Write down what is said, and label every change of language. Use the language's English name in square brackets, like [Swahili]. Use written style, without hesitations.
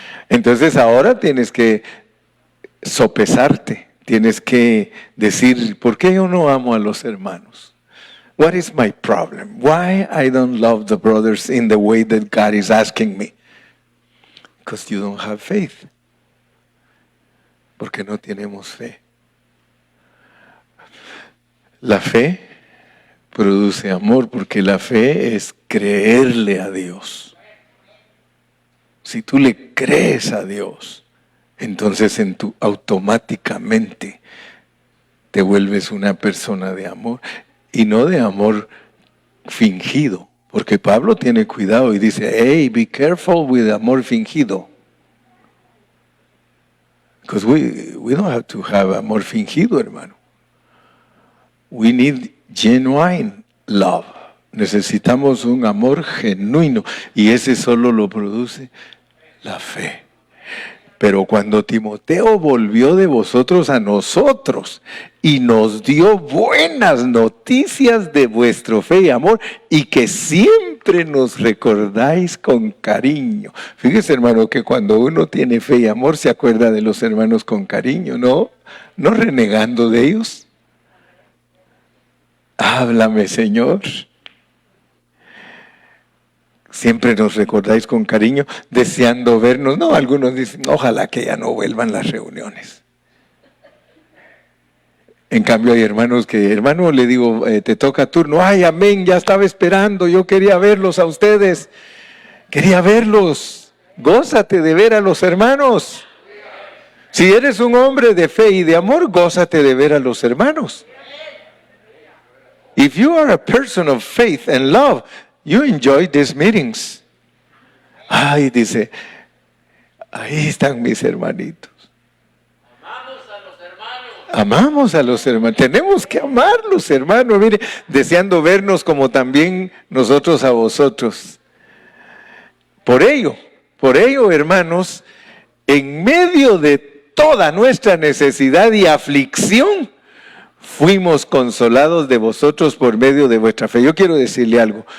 [Spanish] Entonces ahora tienes que sopesarte, tienes que decir, ¿por qué yo no amo a los hermanos? [English] What is my problem? Why I don't love the brothers in the way that God is asking me? Because you don't have faith. [Spanish] Porque no tenemos fe. La fe produce amor porque la fe es creerle a Dios. Si tú le crees a Dios, entonces automáticamente te vuelves una persona de amor, y no de amor fingido, porque Pablo tiene cuidado y dice, [English] hey, be careful with [Spanish] amor fingido. [English] Because we don't have to have [Spanish] amor fingido, hermano. [English] We need genuine love. [Spanish] Necesitamos un amor genuino, y ese solo lo produce la fe. Pero cuando Timoteo volvió de vosotros a nosotros y nos dio buenas noticias de vuestra fe y amor, y que siempre nos recordáis con cariño. Fíjese, hermano, que cuando uno tiene fe y amor se acuerda de los hermanos con cariño, no renegando de ellos. Háblame, Señor. Siempre nos recordáis con cariño, deseando vernos. No, algunos dicen, ojalá que ya no vuelvan las reuniones. En cambio hay hermanos que, hermano, le digo, te toca turno. Ay, amén, ya estaba esperando, yo quería verlos a ustedes. Quería verlos. Gózate de ver a los hermanos. Si eres un hombre de fe y de amor, gózate de ver a los hermanos. [English] If you are a person of faith and love, you enjoy these meetings. [Spanish] Ay, dice, ahí están mis hermanitos. Amamos a los hermanos. Tenemos que amarlos, hermanos. Mire, deseando vernos como también nosotros a vosotros. Por ello, hermanos, en medio de toda nuestra necesidad y aflicción, fuimos consolados de vosotros por medio de vuestra fe. Yo quiero decirle algo.